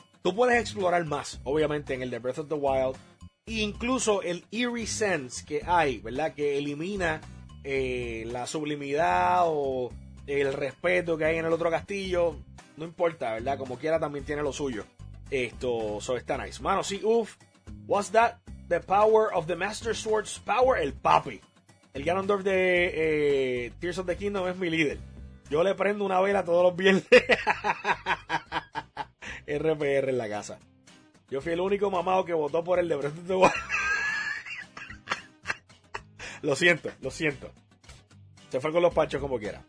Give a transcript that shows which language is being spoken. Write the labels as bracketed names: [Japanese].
[Spanish] Tú puedes explorar más, obviamente, en el de Breath of the Wild. E incluso el [English] eerie sense [Spanish] que hay, ¿verdad? Que elimina la sublimidad o el respeto que hay en el otro castillo. No importa, ¿verdad? Como quiera, también tiene lo suyo. Esto, so está nice. Mano, sí, uff. [English] Was that the power of the Master Sword's power? [Spanish] El papi. El Ganondorf de Tears of the Kingdom es mi líder. Yo le prendo una vela todos los viernes. RPR en la casa. Yo fui el único mamado que votó por el de Breath of the Wild. Lo siento. Se fue con los panchos como quiera.